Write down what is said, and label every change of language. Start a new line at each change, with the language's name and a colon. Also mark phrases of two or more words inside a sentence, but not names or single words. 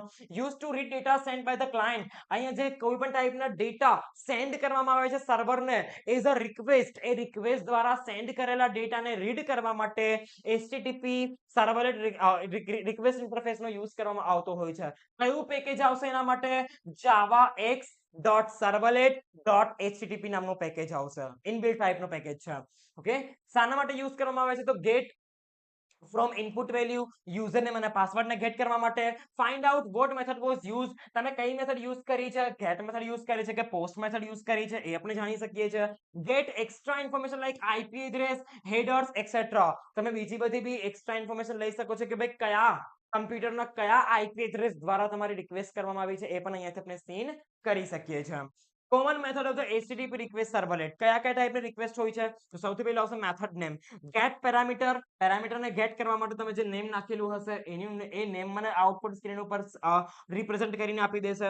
English: Use to read data send by the client.
Gujarati: અહીંયા જે કોઈ પણ ટાઈપના ડેટા સેન્ડ કરવામાં આવે છે સર્વરને
English: as a request,
Gujarati: એ રિક્વેસ્ટ દ્વારા સેન્ડ કરેલા ડેટાને રીડ કરવા માટે
English: HTTP servlet request interface
Gujarati: યુઝ કરવામાં આવતો હોય છે. કયું પેકેજ આવશે એના માટે? javax.servlet.http નામનું પેકેજ આવશે.
English: inbuilt type
Gujarati: પેકેજ છે. ઓકે, શાના માટે યુઝ કરવામાં આવે છે? તો ગેટ
English: from input value username
Gujarati: અને પાસવર્ડ ને ગેટ કરવા માટે.
English: find out what method was used,
Gujarati: તમે કઈ મેથડ યુઝ કરી છે,
English: get method use
Gujarati: કરી છે કે
English: post method use
Gujarati: કરી છે એ આપણે જાણી શકીએ છીએ.
English: get extra information like IP address, headers etc.
Gujarati: તમે બીજી બધી બી
English: extra information
Gujarati: લઈ શકો છો કે ભાઈ કયા કમ્પ્યુટરના કયા
English: IP address
Gujarati: દ્વારા તમારી રિક્વેસ્ટ કરવામાં આવી છે એ પણ અહીંયાથી આપણે સીન કરી શકીએ છીએ.
English: Common method of the HTTP request servlet.
Gujarati: કયા કયા ટાઈપની રિક્વેસ્ટ હોય છે? તો સૌથી પહેલા આવશે
English: method name. get parameter,
Gujarati: પેરામીટરને ગેટ કરવા માટે તમે જે નેમ નાખેલું હશે એની એ નેમ મને
English: output screen
Gujarati: ઉપર રિપ્રેઝન્ટ કરીને આપી દેશે.